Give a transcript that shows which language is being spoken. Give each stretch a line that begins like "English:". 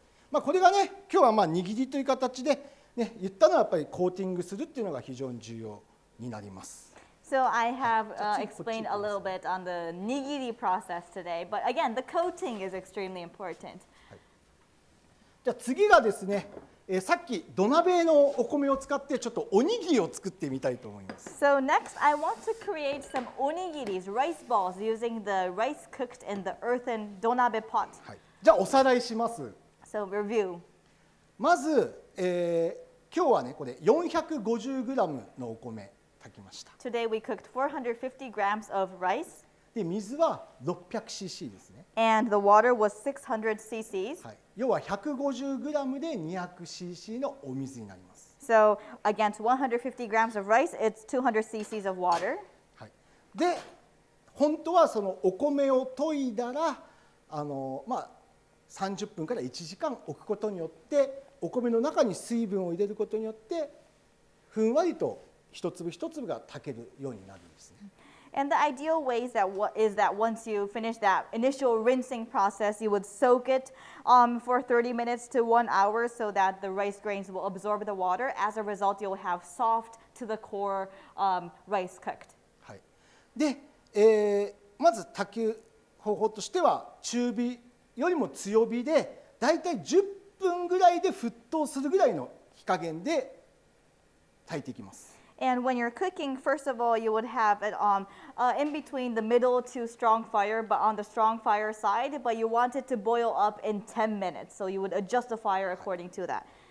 Japanese: まあこれがね今日はまあ握りという形でね言ったのはやっぱりコーティングするっていうのが非常に重要になります。
English: So I have explained a little bit on the nigiri process today, but again, the coating is extremely important.
Japanese: じゃあ次がですね、さっき土鍋のお米を使ってちょっとおにぎりを作ってみたいと思います。
English: So next, I want to create some onigiris, rice balls, using the rice cooked in the earthen donabe pot.
Japanese: はい。じゃあおさらいします。
English: So review.
Japanese: まず、今日はねこれ 450g のお米炊きました。
English: Today we cooked 450 grams of rice,
Japanese: で水は 600cc ですね。
English: and the water was 600 cc's.
Japanese: はい。要は 150g で 200cc のお水になります。
English: So against 150 grams of rice, it's 200 cc's of water.
Japanese: はい。で本当はそのお米を研いだらまあ30分から1時間置くことによってお米の中に水分を入れることによってふんわりと一粒一粒が炊けるようになるんですね。
English: And the ideal way is that once you finish that initial rinsing process, you would soak it for 30 minutes to 1 hour so that the rice grains will absorb the water. As a result, you'll have soft to the core rice cooked.
Japanese: はい、で、まず炊く方法としては中火よりも強火でだいたい10分ぐらいで沸騰するぐらいの火加減で炊いていきます。
English: And when you're cooking, first of all, you would have it in between the middle to strong fire, but on the strong fire side, but you want it to boil up in 10 minutes. So you would adjust the fire according to that.